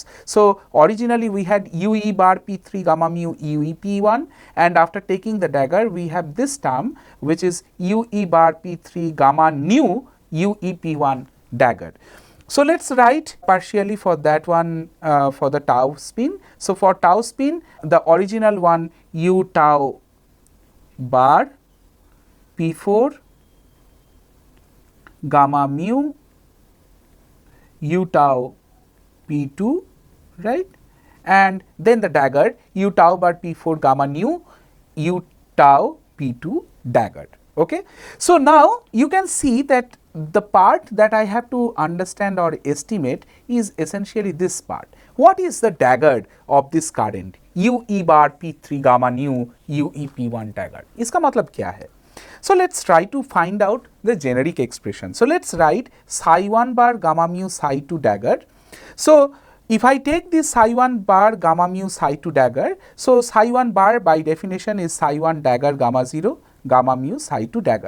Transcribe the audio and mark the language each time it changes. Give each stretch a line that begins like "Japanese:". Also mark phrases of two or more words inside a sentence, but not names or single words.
English: So, originally we had U E bar P3 gamma mu U E P1, and after taking the dagger we have this term which is U E bar P3 gamma nu U E P1 dagger. So let's write partially for that one for the tau spin. So for tau spin, the original one u tau bar P4 gamma mu u tau P2, right, and then the dagger u tau bar P4 gamma nu u tau P2 daggered. Okay. So now you can see that the part that I have to understand or estimate is essentially this part. What is the dagger of this current u e bar P3 gamma nu u e P1 dagger?
Hindi: इसका मतलब क्या है?
English: So let's try to find out the generic expression. So let's write psi 1 bar gamma mu psi 2 dagger. So if I take this psi 1 bar gamma mu psi 2 dagger, so psi 1 bar by definition is psi 1 dagger gamma 0 gamma mu psi 2 dagger.